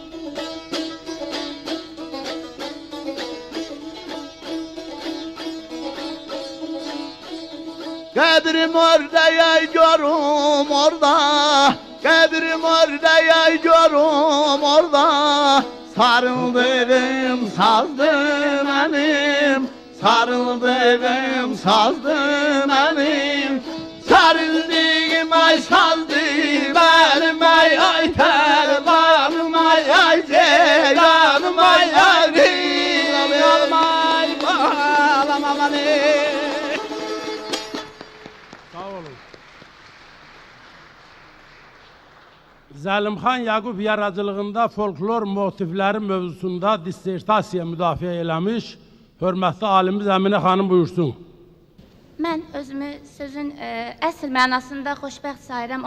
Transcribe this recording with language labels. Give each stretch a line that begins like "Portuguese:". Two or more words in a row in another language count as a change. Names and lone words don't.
Turkish: Kabrim orada yayıyorum orada, kabrim orada yayıyorum orada, sarıldığım sazdı benim, sarıldığım sazdı benim, sarıldığım ay sazdı benim, ay ay terbanım ay ay ceylanım ay ay ceylanım ay bağlamam hani.
Azerbaijani: Zəlimxan Yaqub yaradıcılığında folklor motivləri mövzusunda dissertasiya müdafiə eləmiş hörmətli alimiz Əminə xanım buyursun. Mən özümü sözün əsl mənasında xoşbəxt sayıram.